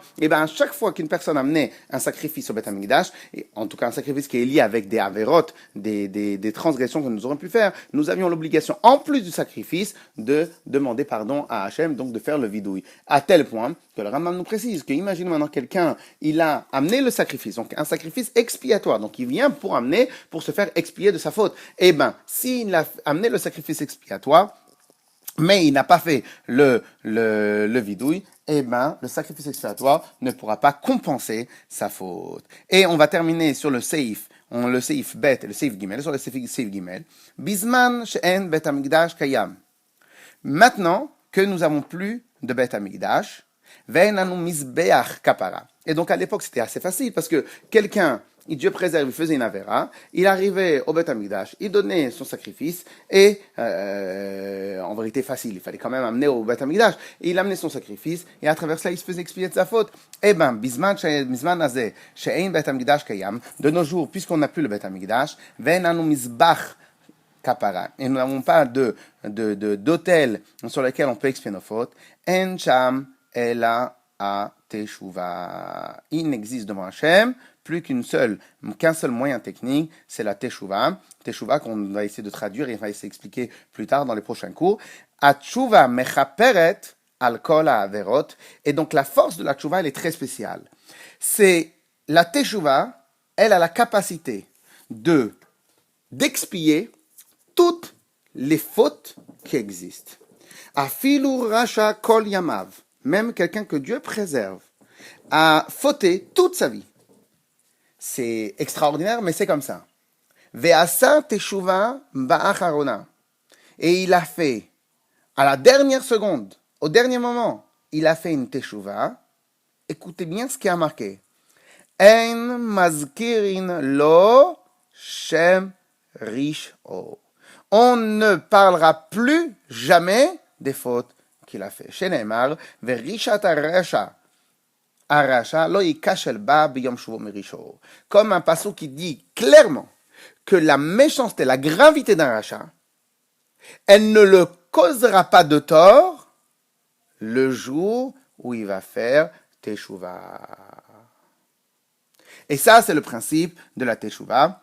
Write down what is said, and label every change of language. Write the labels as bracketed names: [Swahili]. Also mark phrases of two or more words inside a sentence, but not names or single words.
[French] Et bien, à chaque fois qu'une personne amenait un sacrifice au Beth Amikdash, et en tout cas un sacrifice qui est lié avec des avérotes, des transgressions que nous aurions pu faire, nous avions l'obligation, en plus du sacrifice, de demander pardon à Hachem, donc de faire le vidouille, à tel point que le Rambam nous précise que, imagine maintenant quelqu'un, il a amené le sacrifice, donc un sacrifice expiatoire, donc il vient pour se faire expier de sa faute. Eh bien, s'il a amené le sacrifice expiatoire, mais il n'a pas fait le vidouille, eh ben, le sacrifice expiatoire ne pourra pas compenser sa faute. Et on va terminer sur le seif, le seif bet et le seif gimel, sur le seif gimel. [Hebrew] בזמן שאין בית המקדש קיים. [French] Maintenant que nous avons plus de Bet Amikdash, [Hebrew] ואין לנו מזבח כפרה. [French] Et donc à l'époque c'était assez facile parce que quelqu'un, Dieu préserve, il faisait une avéra, il arrivait au Bet Amikdash, il donnait son sacrifice et en vérité facile, il fallait quand même amener au Bet Amikdash. Il amenait son sacrifice et à travers cela il se faisait expier de sa faute. Eh ben, [Hebrew] בזמן הזה שאין בית המקדש קיים, [French] de nos jours puisqu'on n'a plus le Bet Amikdash, [Hebrew] ואין לנו מזבח כפרה. [French] Et nous n'avons pas d'hôtel sur lequel on peut expier nos fautes. [Hebrew] אין שם אלא התשובה. [French] Il n'existe devant Hachem plus qu'un seul moyen technique, c'est la teshuva. Teshuva qu'on va essayer de traduire et on va essayer d'expliquer plus tard dans les prochains cours. [Hebrew] התשובה מכפרת על כל העבירות. [French] Et donc la force de la teshuva, elle est très spéciale. C'est la teshuva, elle a la capacité d'expier toutes les fautes qui existent. [Hebrew] אפילו רשע כל ימיו, [French] même quelqu'un que Dieu préserve, a fauté toute sa vie. C'est extraordinaire, mais c'est comme ça. [Hebrew] ועשה תשובה באחרונה. [French] Et il a fait, à la dernière seconde, au dernier moment, il a fait une teshuva. Écoutez bien ce qui a marqué. [Hebrew] אין מזכירין לו שם רשעו. [French] On ne parlera plus jamais des fautes qu'il a fait. [Hebrew] שנאמר ורשעת הרשע לא יכשל בה ביום שובו מרשעו. [French] Comme un passage qui dit clairement que la méchanceté, la gravité d'un rachat, elle ne le causera pas de tort le jour où il va faire teshuva. Et ça, c'est le principe de la teshuva.